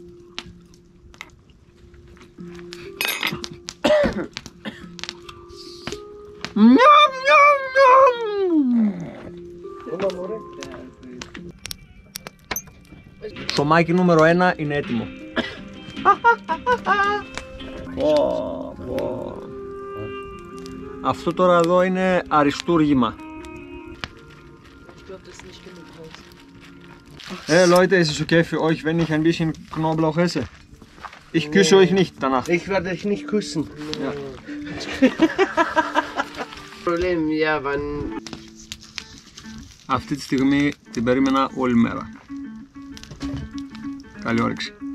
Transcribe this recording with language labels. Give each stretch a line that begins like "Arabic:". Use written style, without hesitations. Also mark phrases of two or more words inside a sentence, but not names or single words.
Greek: Ψωμάκι νούμερο 1 είναι έτοιμο. Αυτό τώρα εδώ είναι αριστούργημα.
German: Leute, ist es okay für euch, wenn ich ein bisschen Knoblauch esse? Ich küsse euch nicht danach. Ich werde dich nicht küssen. Ja. Problem, ja, wann.
Greek: Αυτή τη στιγμή την περίμενα όλη μέρα. Καλή όρεξη.